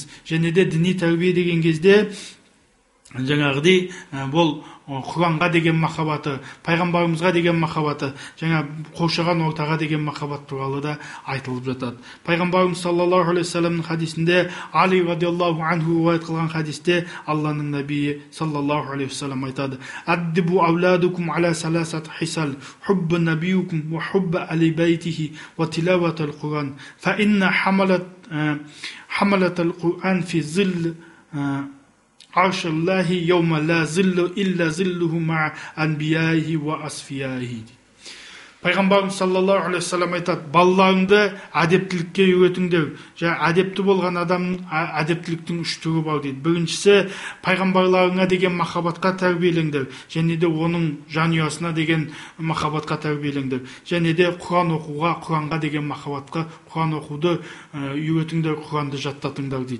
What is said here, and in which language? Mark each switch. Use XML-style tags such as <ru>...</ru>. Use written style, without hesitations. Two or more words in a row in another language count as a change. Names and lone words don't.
<kk>Және де діни тәрбие деген кезде жаңағыдай бұл Құранға деген махаббаты, пайғамбарымызға деген махаббаты, жаңа қоршаған ортаға деген махаббат туралы да айтылып жатады. Пайғамбарымыз</kk> <ar>صلى الله عليه وسلم</ar> <kk>хадисінде, Али</kk> <ar>رضي الله عنه</ar> <kk>риwayat қылған хадисте Алланың набиі</kk> <ar>صلى الله عليه وسلم</ar> <kk>айтады:</kk> <ar>«أدبوا أولادكم على ثلاث خصال، حب نبيكم وحب آل بيته وتلاوة القرآن، فإن حملة القرآن في ظل عرش الله يوم لا ظل إلا ظله مع أنبيائه وأصفيائه».</ar> <kk>пайғамбарымыз</kk> <ar>صلى الله عليه وسلم</ar> <kk>айтады, балаларыңды әдептілікке үйретіңдер. Әдепті болған адамның әдептіліктің үш түрі бар дейді. Біріншісі, пайғамбарларыңа деген махаббатқа тәрбиелеңдер, және де оның жанұясына деген махаббатқа тәрбиелеңдер, және де Құран оқуға, Құранға деген махаббатқа, Құран оқуды үйретіңдер, Құранды жаттатыңдар дейді.</kk>